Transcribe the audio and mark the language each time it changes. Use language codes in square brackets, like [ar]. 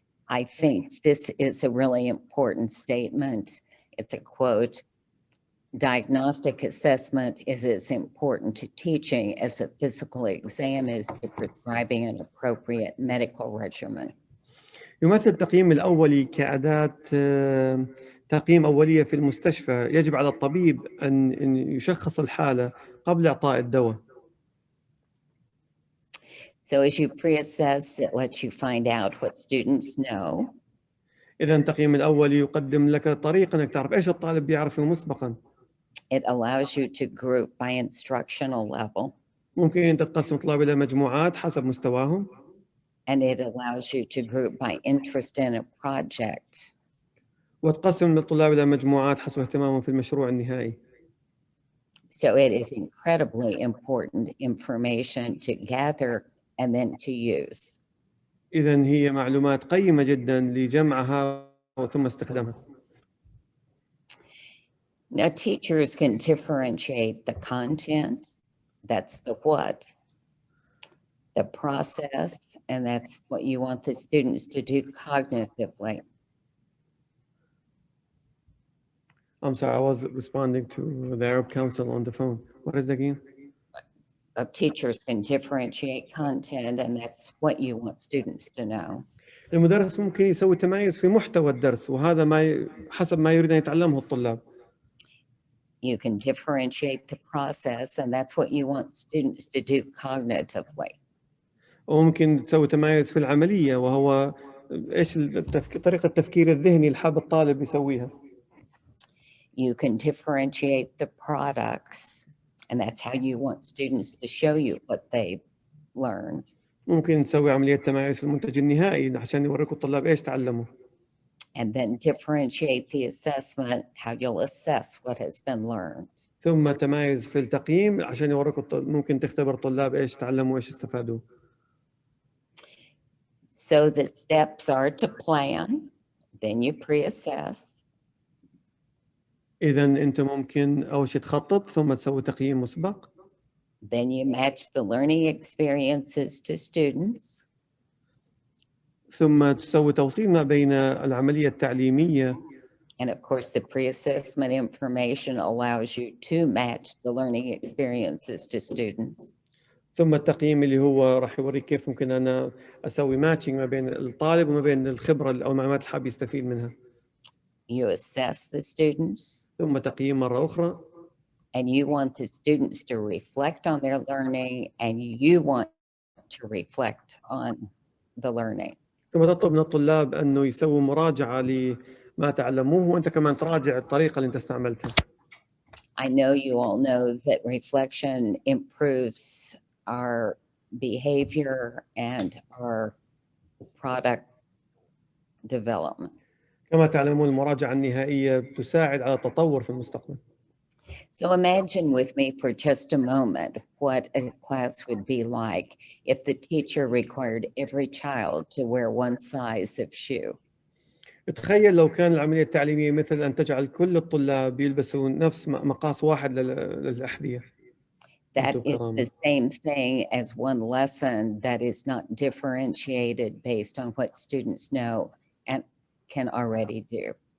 [en] I think this is a really important statement. It's a quote. Diagnostic assessment is as important to teaching as a physical exam is to prescribing an appropriate medical regimen. [ar] يمثل التقييم الأولي كأداة تقييم أولية في المستشفى. يجب على الطبيب أن يشخص الحالة قبل إعطاء الدواء. [en] So as you pre-assess, it lets you find out what students know. [ar] إذا التقييم الأولي يقدم لك طريقة أنك تعرف إيش الطالب بيعرفه مسبقاً. [en] It allows you to group by instructional level. [ar] ممكن أن تقسم الطلاب إلى مجموعات حسب مستواهم. [en] And it allows you to group by interest in a project. [ar] وتقسم الطلاب إلى مجموعات حسب اهتمامهم في المشروع النهائي. [en] So it is incredibly important information to gather and then to use. [ar] إذن هي معلومات قيمة جدا لجمعها ثم استخدامها. [en] Now, teachers can differentiate the content, that's the what, the process, and that's what you want the students to do cognitively. I'm sorry, I was responding to the Arab Council on the phone. What is it again? Teachers can differentiate content, and that's what you want students to know. [ar] المدرس ممكن يسوي تمايز في محتوى الدرس، وهذا حسب ما يريد أن يتعلمه الطلاب. [en] You can differentiate the process, and that's what you want students to do cognitively. [ar] وممكن تسوي تمايز في العملية، وهو إيش طريقة التفكير الذهني اللي حاب الطالب يسويها. [en] You can differentiate the products, and that's how you want students to show you what they learned. [ar] ممكن نسوي عملية تمايز في المنتج النهائي عشان يوريكم الطلاب إيش تعلموا. [en] And then differentiate the assessment, how you'll assess what has been learned. [ar] ثم تمايز في التقييم عشان يوريكم ممكن تختبر الطلاب إيش تعلموا وإيش استفادوا. [en] So the steps are to plan, then you pre-assess. [ar] إذا أنت ممكن أول شيء تخطط ثم تسوي تقييم مسبق. [en] Then you match the learning experiences to students. [ar] ثم تسوي توصيل ما بين العملية التعليمية. [en] And of course, the pre-assessment information allows you to match the learning experiences to students. [ar] ثم التقييم اللي هو راح يوريك كيف ممكن أنا أسوي ماتشنج ما بين الطالب وما بين الخبرة أو المعلومات اللي حاب يستفيد منها. [en] You assess the students. [ar] ثم تقييم مرة أخرى. [en] And you want the students to reflect on their learning, and you want to reflect on the learning. [ar] ثم تطلب من الطلاب أنه يسووا مراجعة لما تعلموه، وأنت كمان تراجع الطريقة اللي أنت استعملتها. [en] I know you all know that reflection improves our behavior and our product development. [ar] كما تعلمون المراجعة النهائية تساعد على التطور في المستقبل. [en] So imagine with me for just a moment what a class would be like if the teacher required every child to wear one size of shoe. [ar] تخيل لو كان العملية التعليمية مثل أن تجعل كل الطلاب يلبسون نفس مقاس واحد للأحذية. [en] That is the same thing as one lesson that is not differentiated based on what students know and can already do.